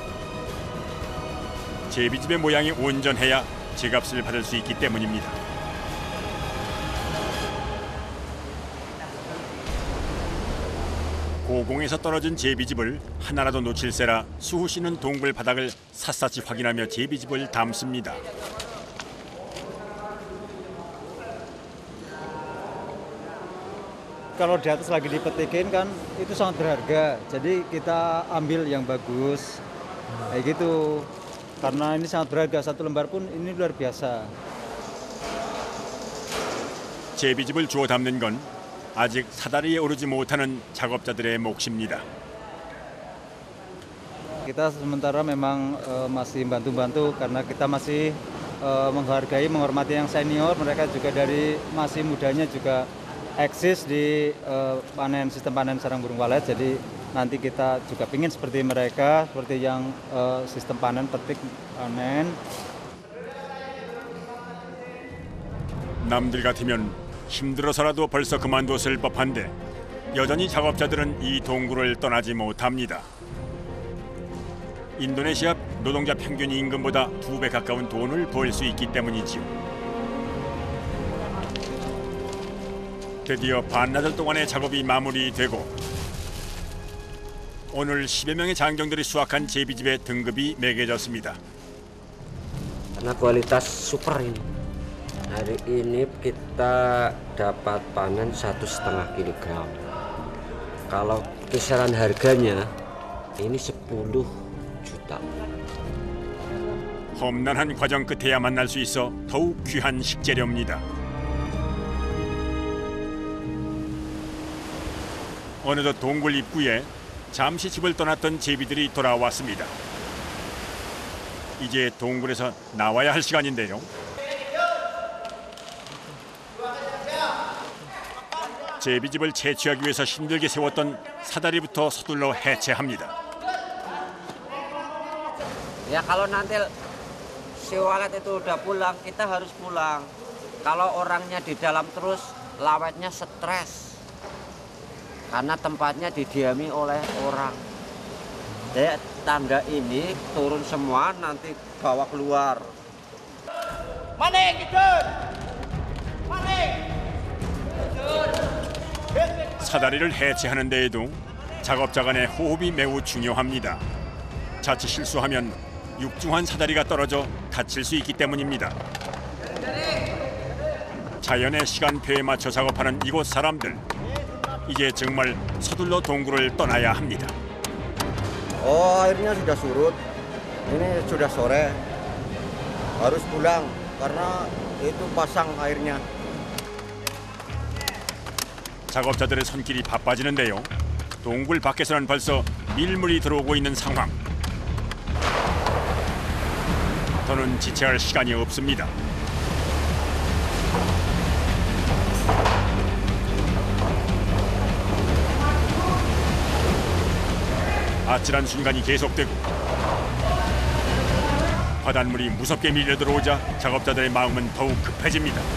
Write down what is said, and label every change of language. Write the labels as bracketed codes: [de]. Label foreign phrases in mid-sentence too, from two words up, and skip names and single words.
[ko] 제비집의 모양이 온전해야 제값을 받을 수 있기 때문입니다. 고공에서 떨어진 제비집을 하나라도 놓칠세라 수호 씨는 동굴 바닥을 샅샅이 확인하며 제비집을 담습니다. [id] Kalau di atas lagi dipetikin kan itu sangat berharga. Jadi kita ambil yang bagus. Kayak gitu. Karena ini sangat berharga, 1 lembar pun ini luar biasa. [ko] 제비집을 주워 담는 건 아직 사다리에 오르지 못하는 작업자들의 몫입니다. [id] Kita sementara memang masih bantu-bantu karena kita masih menghargai, menghormati yang senior. Mereka juga dari masih mudanya juga eksis di sistem panen sarang burung walet. Jadi nanti kita juga ingin seperti mereka, seperti yang sistem panen petik panen. [ko] 남들 같으면 힘들어서라도 벌써 그만뒀을 법한데 여전히 작업자들은 이 동굴을 떠나지 못합니다. 인도네시아 노동자 평균 임금보다 2배 가까운 돈을 벌 수 있기 때문이지요. 드디어 반나절 동안의 작업이 마무리되고 오늘 10여 명의 장정들이 수확한 제비집의 등급이 매겨졌습니다. [id] Karena kualitas super ini. Hari ini kita dapat panen 1,5 kilogram. Kalau kisaran harganya ini 10 juta. [ko] 험난한 과정 끝에야 만날 수 있어 더욱 귀한 식재료입니다. 어느덧 동굴 입구에 잠시 집을 떠났던 제비들이 돌아왔습니다. 이제 동굴에서 나와야 할 시간인데요. 제비집을 채취하기 위해서 힘들게 세웠던 사다리부터 서둘러 해체합니다. [id] Ya kalau nanti si walet itu udah pulang, kita harus pulang. Kalau orangnya di dalam terus, lawetnya stres. Karena tempatnya didiami oleh orang. Jadi tangga ini turun semua, nanti bawa keluar. Maning, hidur! Maning! [ko] 사다리를 해체하는 데에도 작업자 간의 호흡이 매우 중요합니다. 자칫 실수하면 육중한 사다리가 떨어져 다칠 수 있기 때문입니다. 자연의 시간표에 맞춰 작업하는 이곳 사람들. 이제 정말 서둘러 동굴을 떠나야 합니다. [id] Airnya sudah surut. Ini sudah sore. Harus pulang karena itu pasang airnya. [ko] 작업자들의 손길이 바빠지는데요. 동굴 밖에서는 벌써 밀물이 들어오고 있는 상황. 더는 지체할 시간이 없습니다. 아찔한 순간이 계속되고 바닷물이 무섭게 밀려 들어오자 작업자들의 마음은 더욱 급해집니다.